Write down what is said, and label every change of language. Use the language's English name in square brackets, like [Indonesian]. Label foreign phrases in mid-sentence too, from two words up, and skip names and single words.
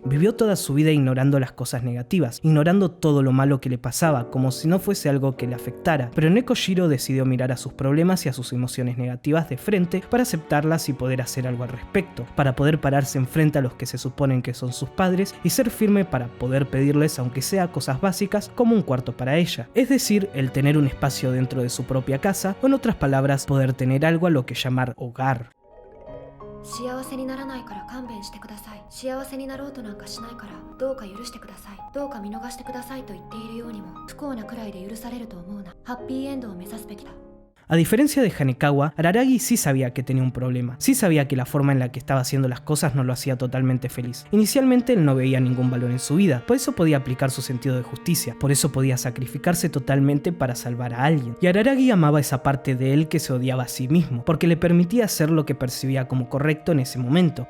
[Spanish] Vivió toda su vida ignorando las cosas negativas, ignorando todo lo malo que le pasaba, como si no fuese algo que le afectara, pero Nekoshiro decidió mirar a sus problemas y a sus emociones negativas de frente para aceptarlas y poder hacer algo al respecto, para poder pararse enfrente a los que se suponen que son sus padres y ser firme para poder pedirles aunque sea cosas básicas como un cuarto para ella, es decir, el tener un espacio dentro de su propia casa, o en otras palabras, poder tener algo a lo que llamar hogar. [Japanese] 幸せにならないから勘弁してください。幸せになろうとなんかしないからどうか許してください。どうか見逃してくださいと言っているようにも不幸なくらいで許されると思うな。ハッピーエンドを目指すべきだ。 [Spanish] A diferencia de Hanekawa, Araragi sí sabía que tenía un problema, sí sabía que la forma en la que estaba haciendo las cosas no lo hacía totalmente feliz. Inicialmente él no veía ningún valor en su vida, por eso podía aplicar su sentido de justicia, por eso podía sacrificarse totalmente para salvar a alguien. Y Araragi amaba esa parte de él que se odiaba a sí mismo, porque le permitía hacer lo que percibía como correcto en ese momento.